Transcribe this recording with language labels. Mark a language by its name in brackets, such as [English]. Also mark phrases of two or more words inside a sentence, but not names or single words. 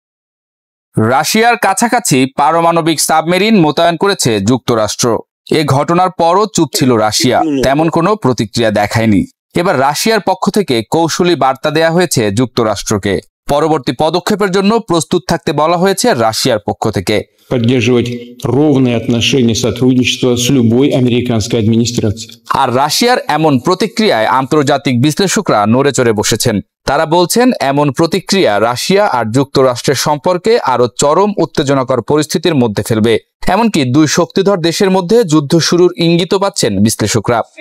[Bangla] রাশিয়ার কাছাকাছি পারমাণবিক সাবমেরিন মোতায়েন করেছে যুক্তরাষ্ট্র। এ ঘটনার পরও চুপ ছিল রাশিয়া, তেমন কোনো প্রতিক্রিয়া দেখায়নি। এবার রাশিয়ার পক্ষ থেকে কৌশলী বার্তা দেয়া হয়েছে যুক্তরাষ্ট্রকে। পরবর্তী পদক্ষেপের জন্য প্রস্তুত থাকতে বলা হয়েছে রাশিয়ার পক্ষ থেকে। [Russian] поддерживать ровные отношения сотрудничества с любой американской администрацией। [Bangla] আর রাশিয়ার এমন প্রতিক্রিয়ায় আন্তর্জাতিক বিশ্লেষকরা নড়েচড়ে বসেছেন। তারা বলছেন, এমন প্রতিক্রিয়া রাশিয়া আর যুক্তরাষ্ট্রের সম্পর্কে আরো চরম উত্তেজনাকর পরিস্থিতির মধ্যে ফেলবে। এমনকি দুই শক্তিধর দেশের মধ্যে যুদ্ধ শুরুর ইঙ্গিত পাচ্ছেন বিশ্লেষকরা।